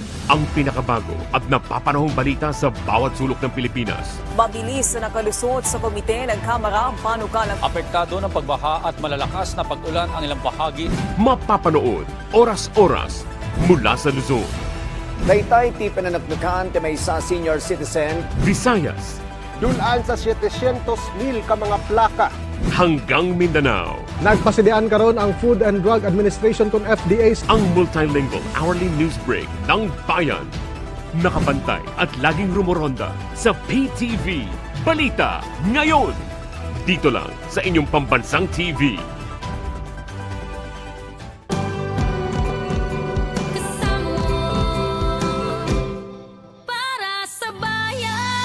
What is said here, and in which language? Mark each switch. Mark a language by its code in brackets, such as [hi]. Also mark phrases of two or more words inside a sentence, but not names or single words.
[tl] Ang pinakabago at napapanahong balita sa bawat sulok ng Pilipinas. Mabilis na nakalusot sa komite ng Kamara ang panukalang Apektado ng pagbaha at malalakas na pag-ulan ang ilang bahagi. Mapapanood oras-oras mula sa Luzon, [ilo] Taytay ti pananaklukan ti maysa senior citizen. [tl] Visayas, [ceb] Dulaan sa 700,000 ka mga plaka. [tl] hanggang Mindanao. [ceb] Nagpasidian karon ang Food and Drug Administration kung FDA [tl] Ang [en] multilingual hourly news break [tl] ng bayan. Nakabantay at laging rumoronda sa PTV Balita ngayon. Dito lang sa inyong pambansang TV. Para sa bayan.